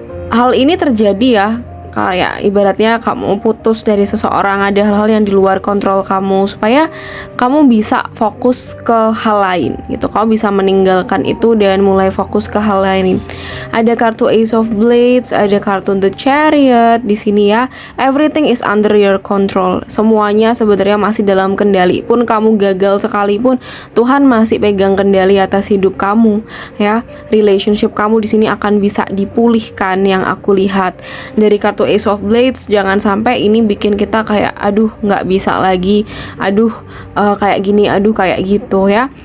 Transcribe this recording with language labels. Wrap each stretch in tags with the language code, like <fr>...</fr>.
<id>Hal ini terjadi ya, kayak ibaratnya kamu putus dari seseorang, ada hal-hal yang di luar kontrol kamu, supaya kamu bisa fokus ke hal lain gitu. Kamu bisa meninggalkan itu dan mulai fokus ke hal lain. Ada kartu Ace of Blades, ada kartu The Chariot di sini ya.</id> <en>Everything is under your control.</en> <id>Semuanya sebenarnya masih dalam kendali. Pun kamu gagal sekalipun, Tuhan masih pegang kendali atas hidup kamu ya. Relationship kamu di sini akan bisa dipulihkan yang aku lihat dari kartu Ace of Blades. Jangan sampai ini bikin kita kayak aduh nggak bisa lagi, aduh kayak gini, aduh kayak gitu ya.</id>